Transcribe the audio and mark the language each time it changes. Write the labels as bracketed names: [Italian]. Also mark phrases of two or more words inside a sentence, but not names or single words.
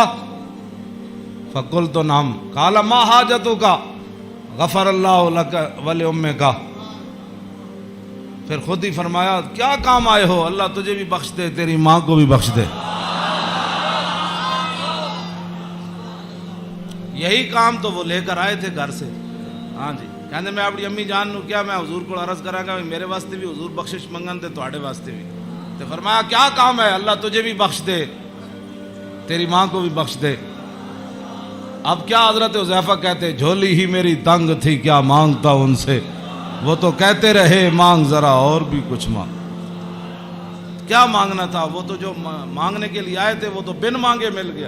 [Arabic] فقلت نعم. قال ما حاجتک غفر اللہ لک ولأمک. [Urdu] پھر خود ہی فرمایا کیا کام آئے ہو, اللہ تجھے بھی بخش دے تیری ماں کو بھی بخش دے. یہی کام تو وہ لے کر آئے تھے گھر سے. [Punjabi] ہاں جی, کہندے میں اپنی امی جان نو کیا میں حضور کو عرض کراں گا میرے واسطے بھی حضور بخشش منگن تے تواڈے واسطے بھی. [Urdu] تو فرمایا کیا کام ہے, اللہ تجھے بھی بخش دے تیری ماں کو بھی بخش دے. اب کیا حضرت حذیفہ کہتے جھولی ہی میری تنگ تھی کیا مانگتا ان سے, وہ تو کہتے رہے مانگ ذرا اور بھی کچھ مانگ. کیا مانگنا تھا, وہ تو جو مانگنے کے لیے آئے تھے وہ تو بن مانگے مل گیا.